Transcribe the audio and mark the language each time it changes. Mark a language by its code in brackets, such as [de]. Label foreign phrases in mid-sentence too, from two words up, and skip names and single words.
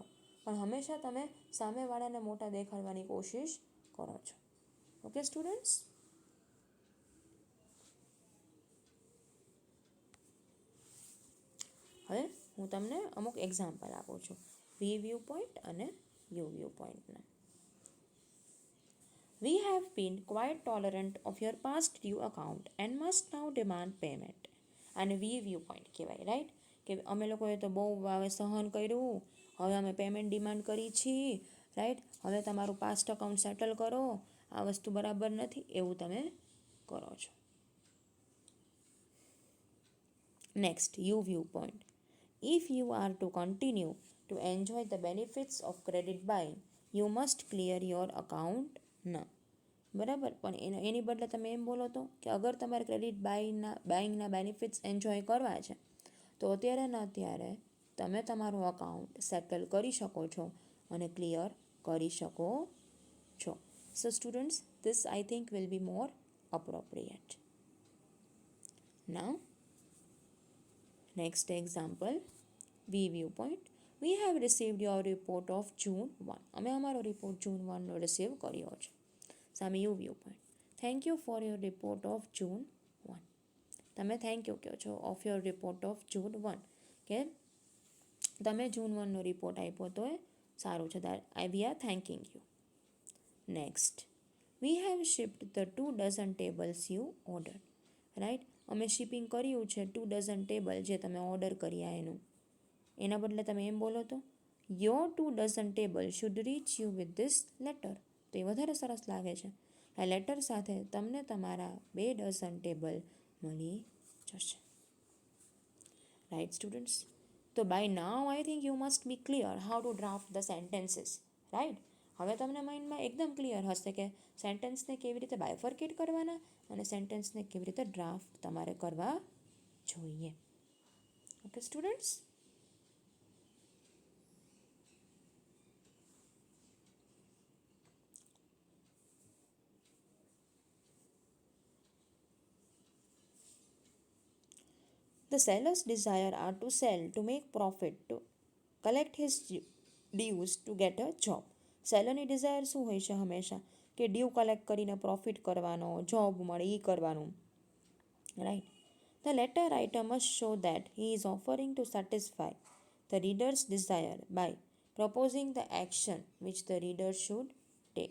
[gu] પણ હંમેશા તમે સામેવાળાને મોટા દેખાડવાની કોશિશ કરો છો. [en] okay students? [gu] હવે હું તમને અમુક એક્ઝામ્પલ આપું છું [en] we view point [gu] અને [en] you view pointના. We have been quite tolerant of your past due account and must now demand payment. [gu] અને [en] we view point [gu] કહેવાય, રાઈટ, કે અમે લોકોએ તો બહુ હવે સહન કર્યું, હવે અમે [en] payment demand [gu] કરી છીએ, રાઈટ, હવે તમારું [en] past account settle [gu] કરો, આ વસ્તુ બરાબર નથી, એવું તમે કરો છો. [en] next, you view point. If you are to continue to enjoy the benefits of credit buying, you must clear your account now. [gu] બરાબર, પણ એની બદલે તમે એમ બોલો તો કે અગર તમારે [en] credit buyingના benefits enjoy [gu] કરવા છે તો અત્યારે ને અત્યારે તમે તમારું [en] account settle [gu] કરી શકો છો અને ક્લિયર કરી શકો છો. [en] so students, this I think will be more appropriate. નાઉ next example, V viewpoint. We have received your report of June 1. [gu] અમે અમારો રિપોર્ટ જૂન 1નો રિસીવ કર્યો છે. સામે [en] you view point. thank you for your report of June 1. [gu] તમે [en] thank you [gu] કહો છો [en] of your report of June 1, [gu] કે તમે જૂન 1નો રિપોર્ટ આપ્યો તો એ સારું છે, [en] that we are thanking you. next, we have shipped the 2 dozen tables you order. [gu] રાઈટ, અમે શિપિંગ કર્યું છે 2 [en] dozen table [gu] જે તમે ઓર્ડર કર્યા એનું. એના બદલે તમે એમ બોલો તો [en] your 2 dozen table should reach you with this letter. [gu] તો એ વધારે સરસ લાગે છે. આ લેટર સાથે તમને તમારા 2 [en] dozen table [gu] મળી જશે. [en] right students? તો by now I think you must be clear how to draft the sentences, right. [gu] હવે તમને માઇન્ડમાં એકદમ ક્લિયર હશે કે સેન્ટેન્સને કેવી રીતે બાયફર્કેટ કરવાના અને સેન્ટેન્સને કેવી રીતે ડ્રાફ્ટ તમારે કરવા જોઈએ. [en] okay students? The seller's desire are to sell, to make profit, to collect his dues, to get a job. [gu] સેલરની ડિઝાયર શું હોય છે? હંમેશા કે [en] due collect [gu] કરીને પ્રોફિટ કરવાનો, જોબ મળે એ કરવાનું, રાઈટ. [en] the letter writer must show that he is offering to satisfy the reader's desire by proposing the action which the reader should take.